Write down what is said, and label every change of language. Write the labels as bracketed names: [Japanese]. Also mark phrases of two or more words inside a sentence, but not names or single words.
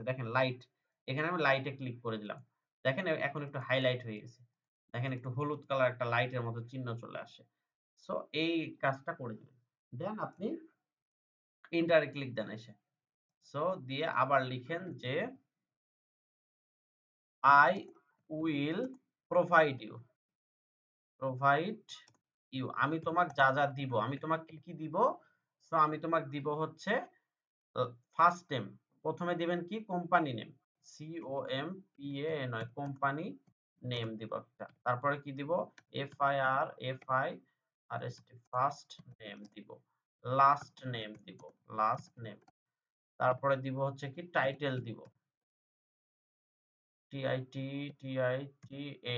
[Bangla] দেখেন লাইট। এখানে আমি [English] light click [Bangla] করে দিলাম। দেখেন এখন একটু হাইলাইট হয়ে গেছে। দেখেন একটু হলুদ কালার একটা লাইটের মতো চিহ্ন চলে আসে। সো এই কাজটা করে দিবেন। দেন আপনি [English] enter click [Bangla] দেন এসে। [English] সো [Bangla] দিয়ে আবার লিখেন যে [English] I will provide you, provide you, [Bangla] আমি তোমাক যা যা দিব, আমি তোমাক কি কি দিব? সো আমি তোমাক দিব হচ্ছে [English] first name, [Bangla] প্রথমে দিবেন কি [English] company name, [Bangla] COMPANY, [English] company name [Bangla] দিব একটা, তারপরে কি দিব FIRST, [English] first name [Bangla] দিব, [English] last name [Bangla] দিব, [English] last name, [Bangla] তারপরে দিব হচ্ছে কি টাইটেল দিব, TITLA।